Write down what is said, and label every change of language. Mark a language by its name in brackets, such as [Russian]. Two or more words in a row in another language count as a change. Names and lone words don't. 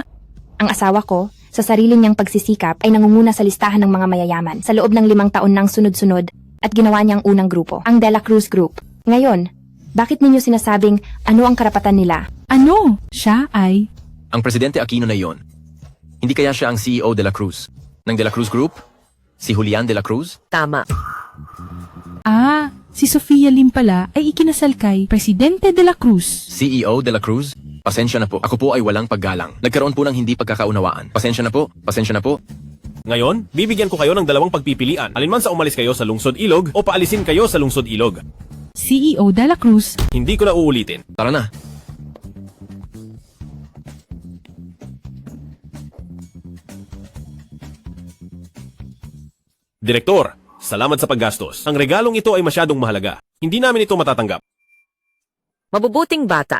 [Filipino] Ang asawa ko, sa sarili niyang pagsisikap ay nangunguna sa listahan ng mga mayayaman sa loob ng 5 taon ng sunod-sunod at ginawa niyang unang grupo, ang De La Cruz Group. Ngayon, bakit ninyo sinasabing ano ang karapatan nila? Ano? Siya ay... Ang Presidente Aquino na iyon. Hindi kaya siya ang CEO de la Cruz ng De La Cruz Group? Si Julian de la Cruz? Tama. Ah, si Sophia Lim pala ay ikinasal kay Presidente de la Cruz. CEO de la Cruz? Pasensya na po. Ako po ay walang paggalang. Nagkaroon po ng hindi pagkakaunawaan. Pasensya na po. Pasensya na po. Ngayon, bibigyan ko kayo ng 2 pagpipilian. Alinman sa umalis kayo sa lungsod ilog o paalisin kayo sa lungsod ilog. CEO de la Cruz. Hindi ko na uulitin. Tara na. Direktor, salamat sa paggastos. Ang regalong ito ay masyadong mahalaga. Hindi namin ito matatanggap. Mabubuting bata.